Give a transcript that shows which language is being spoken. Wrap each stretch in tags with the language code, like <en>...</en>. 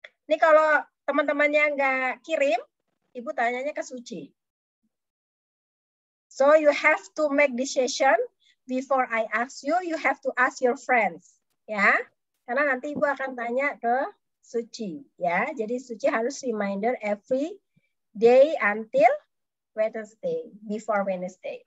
<id>Ini kalau teman-temannya nggak kirim, Ibu tanyanya ke Suci.</id> <en>So you have to make decision before I ask you. You have to ask your friends, ya.</en> <id>Karena nanti Ibu akan tanya ke Suci, ya. Jadi Suci harus</id> <en>reminder every day until Wednesday, before Wednesday.</en>